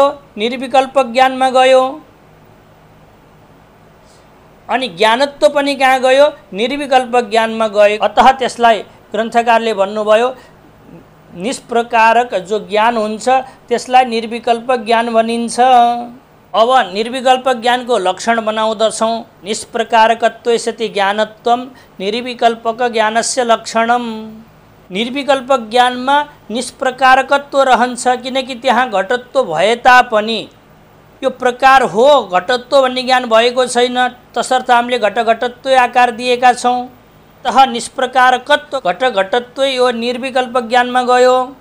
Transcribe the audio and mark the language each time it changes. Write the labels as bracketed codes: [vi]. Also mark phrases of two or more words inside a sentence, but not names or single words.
[ne] निर्विकल्प ज्ञानमा गयो। अनि ज्ञानत्व पनि कहाँ गयो? निर्विकल्प ज्ञानमा गयो। अतः त्यसलाई ग्रन्थकारले भन्नुभयो निष्प्रकारक जो ज्ञान हुन्छ त्यसलाई निर्विकल्प ज्ञान भनिन्छ। अब निर्विकल्प ज्ञानको लक्षण बनाउँदछौँ। [sa] निष्प्रकारकत्व सति ज्ञानत्वम निर्विकल्पक ज्ञानस्य लक्षणम। [ne] निर्विकल्प ज्ञानमा निष्प्रकारकत्व रहन्छ, किनकि त्यहाँ घटत्व भए तापनि यो प्रकार हो घटत्व भन्ने ज्ञान भएको छैन। तसर्थ हामीले घट घटत्व आकार दिएका छौँ। तह निष्प्रकारकत्व घट घटत्व यो निर्विकल्प ज्ञानमा गयो।